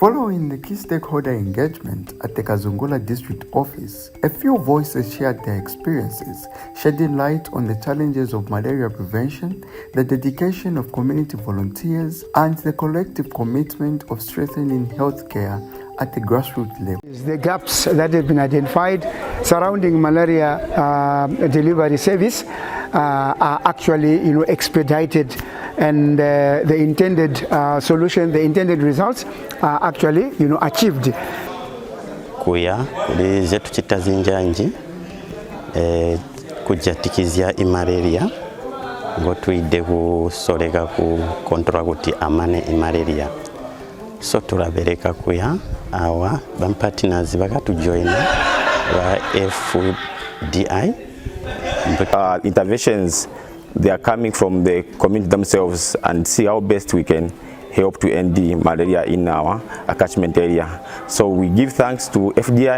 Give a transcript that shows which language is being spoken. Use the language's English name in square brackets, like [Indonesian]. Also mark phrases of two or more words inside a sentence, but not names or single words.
[English] Following the key stakeholder engagement at the Kazungula District Office, a few voices shared their experiences, shedding light on the challenges of malaria prevention, the dedication of community volunteers, and the collective commitment of strengthening healthcare at the grassroots level. The gaps that have been identified surrounding malaria delivery service are actually expedited, and the intended solution, the intended results are actually achieved. [Tonga (Zambia)] Kuya kuli zetu chitazinjanji kujatikizia malaria ngo tuide kusoleka ku control kuti amane malaria. So tulabereka kuya awa bam partners bakatujoina wa FDI. [English] Interventions, they are coming from the community themselves, and see how best we can help to end the malaria in our catchment area. So we give thanks to FDI.